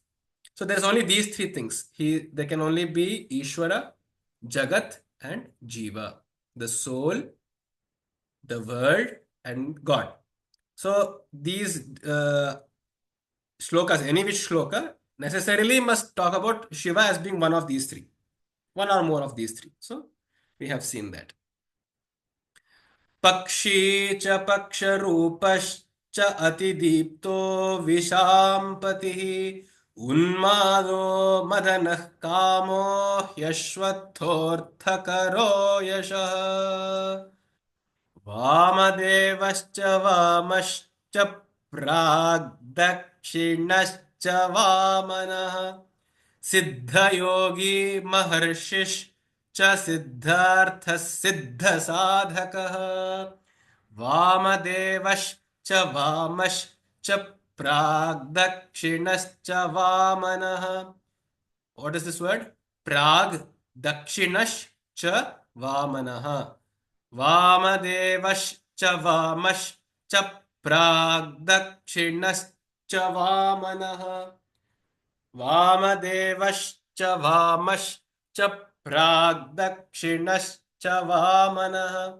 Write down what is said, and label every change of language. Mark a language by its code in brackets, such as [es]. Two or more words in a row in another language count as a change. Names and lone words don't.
[en] So there's only these three things. There can only be Ishvara, Jagat, and Jiva, the soul, the world, and God. So these shlokas, any which shloka, necessarily must talk about Shiva as being one of these three, one or more of these three. So we have seen that. [sa] पक्षी च पक्षरूपश्च अतिदीप्तो विशाम्पतिः उन्मादो मदनः कामो अश्वत्थोऽर्थकरो यशः वामदेवश्च वामश्च प्राग्दक्षिणश्च वामनः सिद्धयोगी महर्षिश्च सिद्धार्थः सिद्धसाधकः वामदेवश्च वामश्च प्राग्दक्षिणश्च वामनः. [en] What is this word? [sa] प्राग्दक्षिणश्च वामनः. वामदेवश्च वामश्च प्राग्दक्षिणश्च वामनः. वामदेवश्च वामश्च प्राग्दक्षिणश्च वामनः.